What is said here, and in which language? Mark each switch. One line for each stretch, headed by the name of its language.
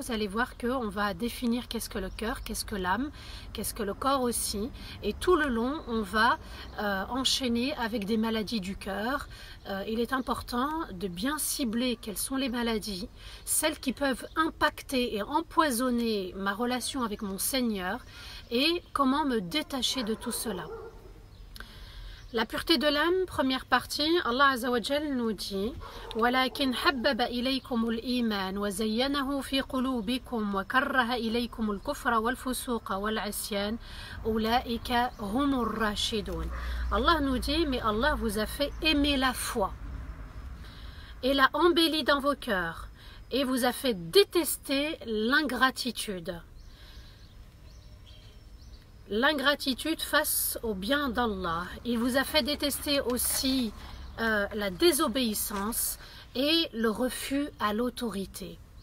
French: Vous allez voir qu'on va définir qu'est-ce que le cœur, qu'est-ce que l'âme, qu'est-ce que le corps aussi, et tout le long on va enchaîner avec des maladies du cœur. Il est important de bien cibler quelles sont les maladies, celles qui peuvent impacter et empoisonner ma relation avec mon Seigneur, et comment me détacher de tout cela. La pureté de l'âme, première partie, Allah Azza wa Jal nous dit
Arabic: وَلَكِنْ حَبَّبَ إِلَيْكُمُ الْإِيمَانِ وَزَيَّنَهُ فِي قُلُوبِكُمْ وَكَرَّهَ إِلَيْكُمُ الْكُفْرَ وَالْفُسُوقَ وَالْعِصْيَانَ أُولَئِكَ هُمُ الرَّاشِدُونَ.
French: Allah nous dit, mais Allah vous a fait aimer la foi et l'a embellie dans vos cœurs et vous a fait détester l'ingratitude. L'ingratitude face au bien d'Allah. Il vous a fait détester aussi la désobéissance et le refus à l'autorité.